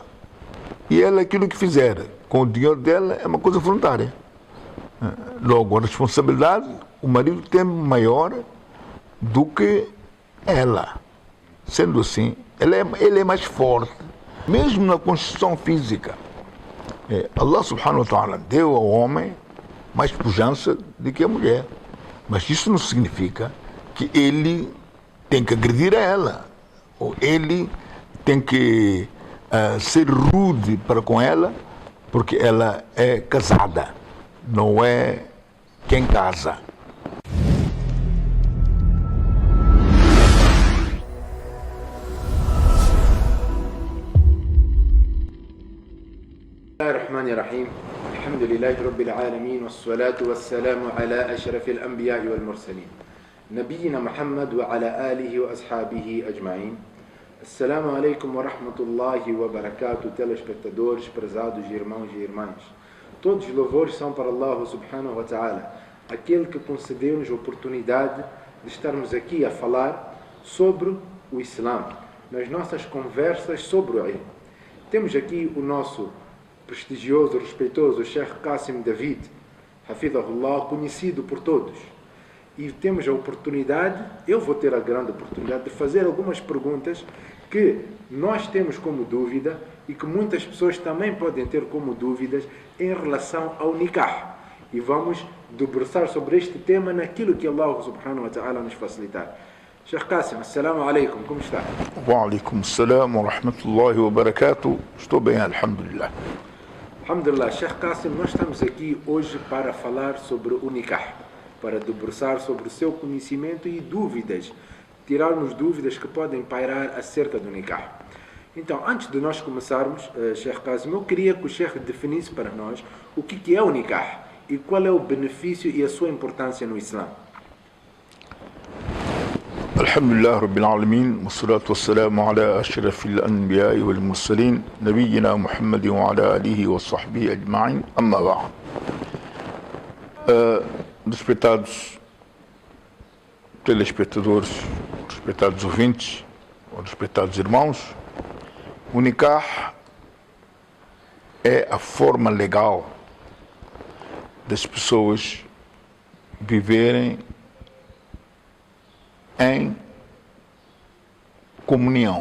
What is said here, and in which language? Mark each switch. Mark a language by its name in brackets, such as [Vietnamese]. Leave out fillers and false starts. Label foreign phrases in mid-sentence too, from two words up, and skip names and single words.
[Portuguese] E ela, aquilo que fizer com o dinheiro dela, é uma coisa voluntária. Logo, a responsabilidade, o marido tem maior do que ela. Sendo assim, ele é mais forte. Mesmo na construção física, Allah [Arabic] سبحانه وتعالى [Portuguese] deu ao homem mais pujança do que a mulher. Mas isso não significa que ele tem que agredir a ela, ou ele tem que ser rude para com ela, porque ela é casada, não é quem casa. [Arabic] بسم الله الرحمن الرحيم الحمد لله رب العالمين والصلاة والسلام على أشرف الأنبياء والمرسلين نبينا محمد وعلى آله وأصحابه أجمعين. السلام عليكم ورحمة الله وبركاته, [Portuguese] telespectadores, prezados irmãos e irmãs. Todos os louvores são para Allah [Arabic] سبحانه وتعالى, [Portuguese] aquele que concedeu-nos a oportunidade de estarmos aqui a falar sobre o Islã, nas nossas conversas sobre o ilm. Temos aqui o nosso prestigioso, respeitoso Sheikh Qasim David, Hafidhahullah, conhecido por todos. E temos a oportunidade, eu vou ter a grande oportunidade de fazer algumas perguntas que nós temos como dúvida e que muitas pessoas também podem ter como dúvidas em relação ao nikah. E vamos debruçar sobre este tema naquilo que Allah [Arabic] سبحانه وتعالى [Portuguese] nos facilitar. Sheikh Qasim, [Arabic] السلام عليكم, [Portuguese] como está? [Arabic] وعليكم السلام ورحمة الله وبركاته. [Portuguese] Estou bem, alhamdulillah. Alhamdulillah, Sheikh Qasim, nós estamos aqui hoje para falar sobre o nikah, para debruçar sobre o seu conhecimento e dúvidas, tirarmos dúvidas que podem pairar acerca do nikah. Então, antes de nós começarmos, Sheikh Qasim, eu queria que o Sheikh definisse para nós o que é o nikah e qual é o benefício e a sua importância no Islã. [Arabic] الحمد لله رب العالمين والصلاة والسلام على أشرف الأنبياء والمرسلين نبينا محمد وعلى آله وصحبه أجمعين أما بعد. [Portuguese] Respeitados telespectadores, respeitados ouvintes, respeitados irmãos, o nikah é a forma legal das pessoas viverem em comunhão.